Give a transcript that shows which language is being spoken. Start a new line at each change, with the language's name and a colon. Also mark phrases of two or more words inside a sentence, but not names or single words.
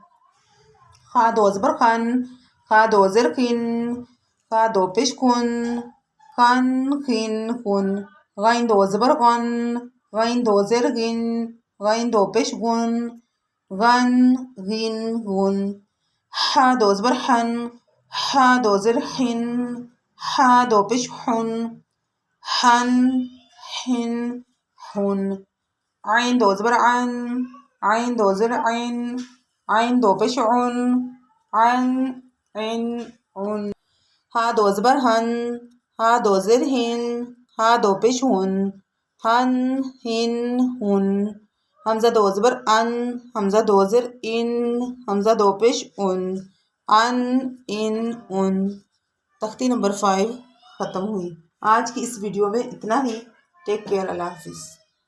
Urdu: خا دو زبر خن، خا دو زیر خن، خا دو پیش کن، خن خن کن. غین دو زبر غن، غین دو زیر غن، غین دو پیش غن، غن غن غن. حا دو زبر حن، حا دو زیر حن، حا دو پیش حن، حن حن حن. عین دو زبر عن، عین دو زیر عین، عین دو پیش عن، عن عن عن. ہا دو زبر ہن، ہا دو زیر ہن، ہا دو پیش ہن، ہن ہن ہن. ہمزہ دو زبر ان، ہمزہ دو زیر ان، ہمزہ دو پیش ان، ان ان ان. تختی نمبر 5 ختم ہوئی. آج کی اس ویڈیو میں اتنا ہی.
English: Take care,
Urdu: اللہ حافظ.